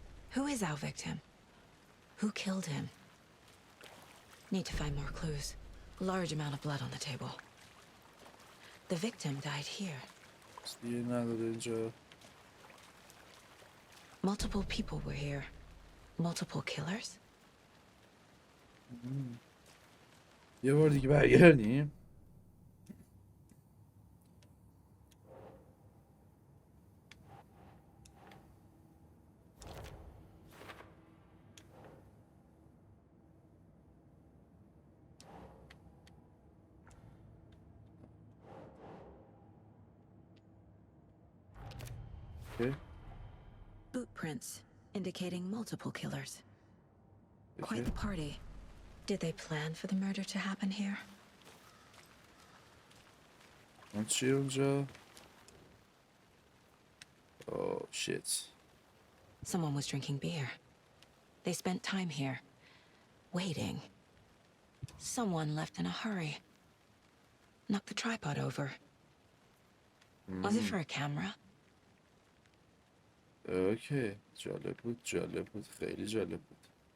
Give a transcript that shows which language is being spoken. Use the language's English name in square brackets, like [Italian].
[English] Who is our victim? Who killed him? Need to find more clues. Large amount of blood on the table. The victim died here. [Persian] دیگه نداره اینجا [English] Multiple people were here. Multiple killers? [Persian] یه بار دیگه برگردیم okay. [English] Boot prints indicating multiple killers. Quite Okay. the party. Did they plan for the murder to happen here? [Persian] اون چیه اونجا [English] oh shit Someone was drinking beer. They spent time here, waiting. Someone left in a hurry. Knocked the tripod over. Was it for a camera? [Persian] اوکی جالب بود خیلی جالب بود